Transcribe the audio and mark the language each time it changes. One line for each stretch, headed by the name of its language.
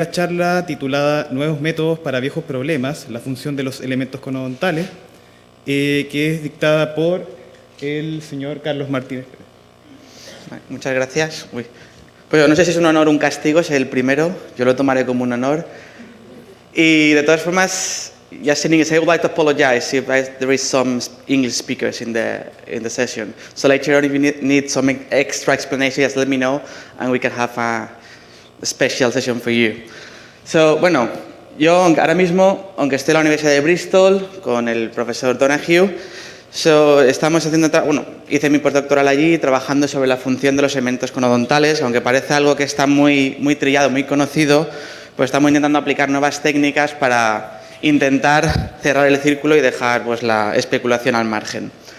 Spanish: La charla titulada Nuevos métodos para viejos problemas, la función de los elementos conodontales, que es dictada por el señor Carlos Martínez. Muchas gracias. Pues no sé si es un honor o un castigo, es el primero, yo lo tomaré como un honor. Y de todas formas,
English: just in English, I would like to apologize if there is some English speakers in the session. So later on, if you need some extra explanation, just let me know and we can have a special session for you.
Spanish: So, bueno, yo ahora mismo, aunque esté en la Universidad de Bristol con el profesor Donahue, estamos haciendo, hice mi postdoctoral allí trabajando sobre la función de los elementos conodontales, aunque parece algo que está muy trillado, muy conocido, pues estamos intentando aplicar nuevas técnicas para intentar cerrar el círculo y dejar pues, la especulación al margen.